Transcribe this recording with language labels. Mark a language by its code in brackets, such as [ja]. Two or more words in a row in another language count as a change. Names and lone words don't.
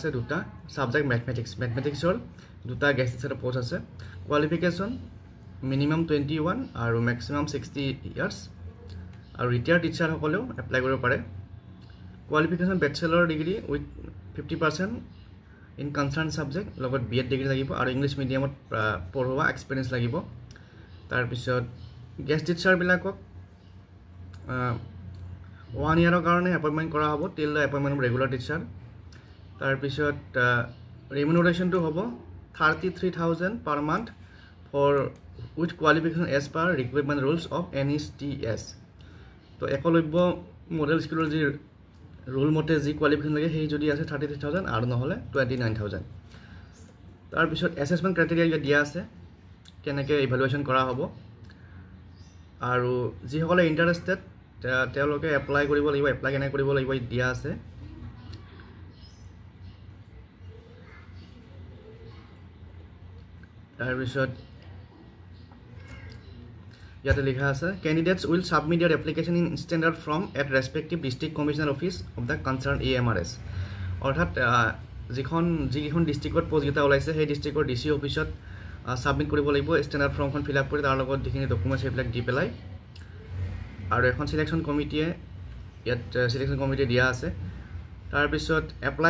[as] দুটা সাবজেক্ট মেথমেটিক্সৰ দুটা গেষ্ট টিচাৰৰ পোষ্ট আছে [en] qualification minimum [as] 21 আৰু [en] maximum 60 years [as] আৰু [en] retired teacher [as] সকলেও এপ্লাই কৰিব পাৰে [en] qualification bachelor degree with 50% in concern subject [as] লগত [en] B.Ed degree [as] লাগিব আৰু [en] English mediumত [as] পঢ়োৱা এক্সপেৰিয়েন্স লাগিব তাৰ পিছত [en] guest teacher [as] বিলাকক 1 ইয়াৰৰ কাৰণে এপইন্টমেন্ট কৰা হ'ব [en] till the appointment of regular teacher [as] তাৰ পিছত ৰিমুনাৰেশনটো হ'ব 33000 [en] per month for with qualification as per requirement rules of NETS [as] তো একলব্য মডেল স্কুলৰ যি রুল মতে যি কোৱালিফিকেশন লাগে সেই যদি আছে 33000 আৰু নহলে 29000 তাৰ পিছত [en] assessment criteria [as] দিয়া আছে কেনেকৈ ইভালুৱেচন কৰা হ'ব আৰু যি সকলে ইন্টাৰেস্টেড তেওঁলোকে এপ্লাই কৰিব লাগিব এপ্লাই কেনে কৰিব লাগিব দিয়া আছে তাৰ পিছত ইয়াতে লিখা আছে [en] candidates will submit their application in standard form at respective district commissioner office of the concerned AMRS [as] অৰ্থাৎ যিখন ডিস্ট্ৰিক্টত পোষ্টগিটা ওলাইছে সেই ডিস্ট্ৰিক্টৰ [en] DC officeত [as] সাবমিট কৰিব লাগিব স্ট্যান্ডার্ড ফর্মখন [en] fill up [as] কৰি তাৰ লগত যিখিনি ডকুমেন্টছ এইবিলাক দি পেলাই আৰু এখন [en] selection committeeয়ে [as] ইয়াত [en] selection committee [as] দিয়া আছে তাৰ পিছত এপ্লাই